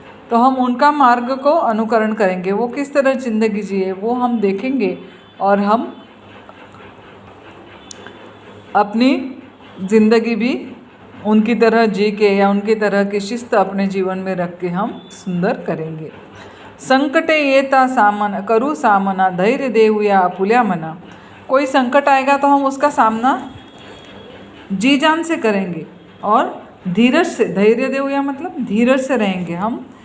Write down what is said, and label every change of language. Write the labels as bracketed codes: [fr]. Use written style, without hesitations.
[hi] तो हम उनका मार्ग को अनुकरण करेंगे. वो किस तरह ज़िंदगी जिए वो हम देखेंगे और हम अपनी ज़िंदगी भी उनकी तरह जी के या उनकी तरह की शिस्त अपने जीवन में रख के हम सुंदर करेंगे. [mr] संकटे येता सामना करू सामना, धैर्य देऊया आपुल्या मना. [hi] कोई संकट आएगा तो हम उसका सामना जी जान से करेंगे और धीरज से, [mr] धैर्य देऊया [hi] मतलब धीरज से रहेंगे हम.